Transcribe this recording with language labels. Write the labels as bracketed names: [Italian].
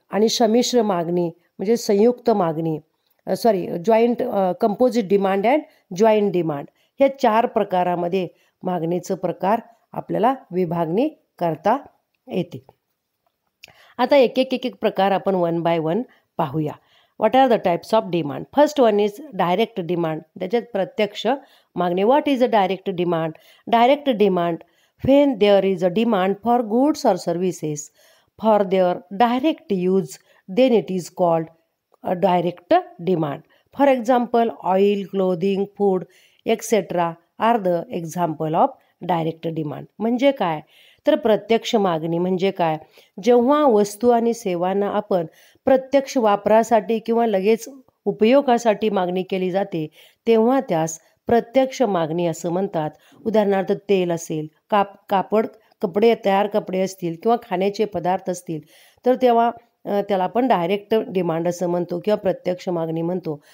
[Marathi] आणि संमिश्र मागणी म्हणजे संयुक्त मागणी, [English] Joint composite demand and joint demand. [Marathi] ह्या 4 प्रकारामध्ये मागणीचं प्रकार आपल्याला विभागणी करता येते. आता एक एक प्रकार आपण [English] one by one [Marathi] पाहूया. [English] What are the types of demand? First one is direct demand. [Marathi] त्याच्यात प्रत्यक्ष मागणी. [English] What is a direct demand? Direct demand when there is a demand for goods or services for their direct use, then it is called a direct demand. For example, oil, clothing, food, etc. are the example of direct demand. [Marathi] म्हणजे काय? तर प्रत्यक्ष मागणी म्हणजे काय? जेव्हा वस्तू आणि सेवांना आपण प्रत्यक्ष वापरासाठी किंवा लगेच उपयोगासाठी मागणी केली जाते, तेव्हा त्यास प्रत्यक्ष मागणी असं म्हणतात. उदाहरणार्थ तेल असेल, कपडे तयार कपडे असतील किंवा खाण्याचे पदार्थ असतील, तर तेव्हा त्याला आपण डायरेक्ट डिमांड असं म्हणतो किंवा प्रत्यक्ष मागणी म्हणतो.